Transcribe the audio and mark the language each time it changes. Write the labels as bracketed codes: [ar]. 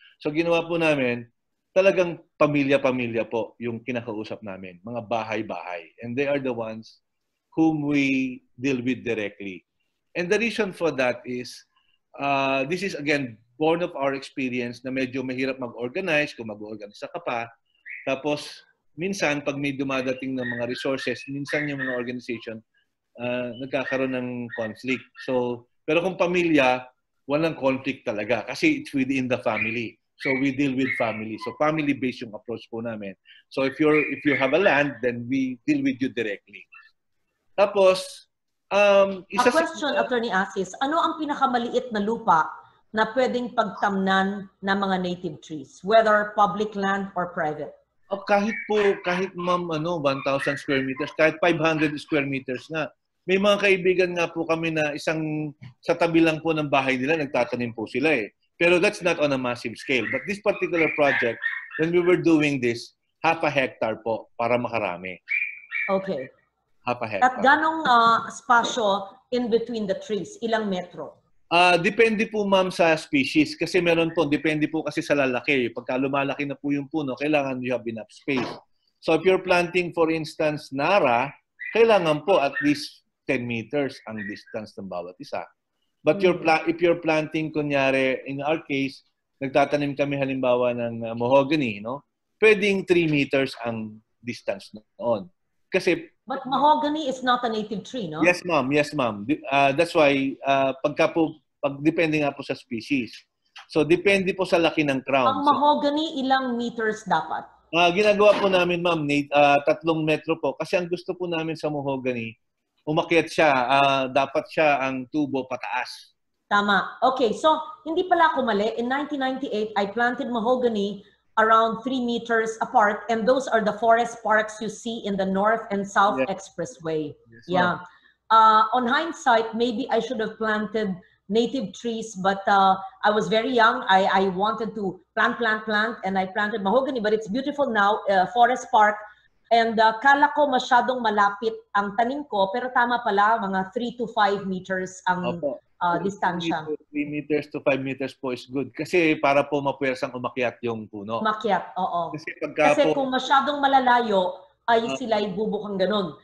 [tl] So ginawa po namin, talagang pamilya-pamilya po yung kinakausap namin, mga bahay-bahay. [en] And they are the ones whom we deal with directly. And the reason for that is, this is again, born of our experience [tl] na medyo mahirap mag-organize kung mag-organize ka pa. Tapos, minsan, pag may dumadating ng mga resources, minsan yung mga organization, nagkakaroon ng conflict. So, pero kung pamilya, walang conflict talaga kasi [en] it's within the family. So we deal with family. So family-based yung approach po namin. So if you have a land, then we deal with you directly. [tl] Tapos, a question, Attorney Asis, ano ang pinakamaliit na lupa na pwedeng pagtamnan ng mga native trees, whether public land or private? Kahit ma'am, 1,000 square meters, kahit 500 square meters nga. May mga kaibigan nga po kami na sa tabi lang po ng bahay nila, nagtatanim po sila eh. [en] Pero that's not on a massive scale. But this particular project, when we were doing this, 0.5 hectare [tl] po para makarami. [en] Okay. 0.5 hectare. [tl] At ganong spasyo in between the trees? Ilang metro? Depende po ma'am sa species. Kasi meron po, depende po kasi sa lalaki. Pagka lumalaki na po yung puno, kailangan [en] you have enough space. So if you're planting, for instance, [tl] Nara, kailangan po at least 10 meters ang distance ng bawat isa. [en] But if you're planting, kunyari, in our case, [tl] nagtatanim kami halimbawa ng [en] mahogany, no? [tl] Pwedeng 3 meters ang distance noon. Kasi [en] but mahogany is not a native tree, no? Yes, ma'am. Yes, ma'am. That's why [tl] depende nga po sa [en] species. [tl] So depende po sa laki ng crown. Ang mahogany, ilang meters dapat? Ginagawa po namin, ma'am, 3 metro po. Kasi ang gusto po namin sa mahogany, umakyat siya, dapat siya ang tubo pataas. Tama. Okay, so hindi pala ako mali. [en] In 1998, I planted mahogany around 3 meters apart, and those are the forest parks you see in the North and South Expressway. Yes, yeah. On hindsight, maybe I should have planted native trees, but I was very young. I wanted to plant, and I planted mahogany, but it's beautiful now, forest park. [tl] And kala ko masyadong malapit ang tanim ko, pero tama pala, mga 3 to 5 meters ang distansya. [en] 3 meters to 5 meters po is good. [tl] Kasi para po mapuwersang umakyat yung puno. Umakyat, oo. Kasi kung masyadong malalayo, ay sila'y bubukang ganun.